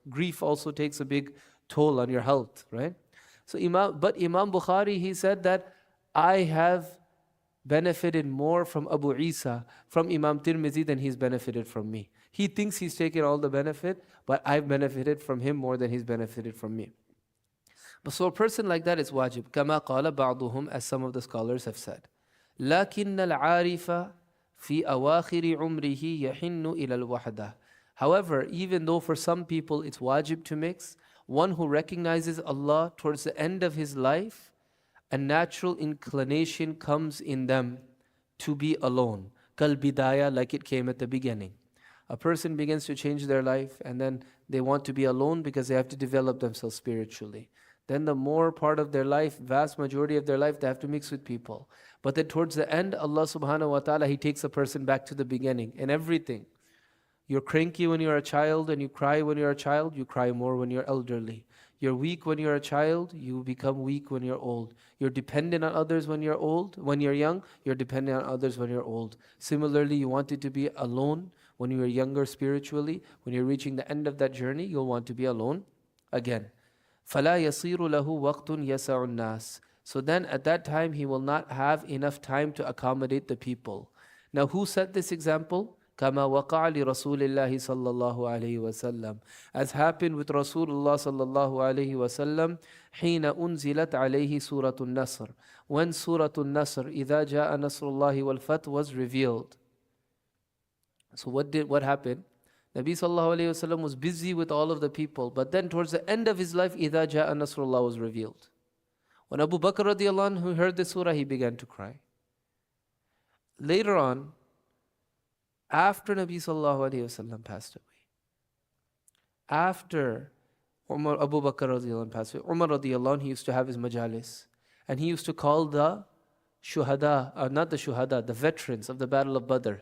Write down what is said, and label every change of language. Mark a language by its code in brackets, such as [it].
[en] Grief also takes a big toll on your health, right? So Imam Bukhari, he said that I have benefited more from Abu Isa, from Imam Tirmizi, than he's benefited from me. He thinks he's taken all the benefit, but I've benefited from him more than he's benefited from me. But so a person like that is wajib. [ar] كما قال بعضهم, [en] as some of the scholars have said. [ar] لكن العارف في أواخر عمره يحن إلى الوحدة. [en] However, even though for some people it's wajib to mix, one who recognizes Allah towards the end of his life, a natural inclination comes in them to be alone. Kal bidaya, like it came at the beginning. A person begins to change their life and then they want to be alone because they have to develop themselves spiritually. Then the more part of their life, vast majority of their life, they have to mix with people. But then towards the end, Allah subhanahu wa ta'ala, He takes a person back to the beginning in everything. You're cranky when you're a child and you cry when you're a child, you cry more when you're elderly. You're weak when you're a child, you become weak when you're old. You're dependent on others when you're old. When you're young, you're dependent on others when you're old. Similarly, you wanted to be alone when you were younger spiritually. When you're reaching the end of that journey, you'll want to be alone again. [ar] فَلَا يَصِيرُ لَهُ وَقْتٌ يَسَعُ النَّاسِ. [en] So then at that time, he will not have enough time to accommodate the people. Now who set this example? [ar] كما وقع لرسول الله صلى الله عليه وسلم, [en] as happened with Rasulullah [ar] صلى الله عليه وسلم حين أنزلت عليه سورة النصر, [en] when Surah Al-Nasr [ar] إذا جاء نصر الله والفتح [en] was revealed. So what happened? Nabi sallallahu alayhi wasallam was busy with all of the people, but then towards the end of his life, [ar] إِذَا جَاءَ نَصْرُ اللَّهِ [en] was revealed. When Abu Bakr radiallahu anhu heard this surah, he began to cry. Later on, after Nabi sallallahu alayhi wasallam passed away, after Abu Bakr radiallahu anhu passed away, Umar radiallahu anhu, he used to have his majalis, and he used to call the shuhada, not the shuhada, the veterans of the Battle of Badr.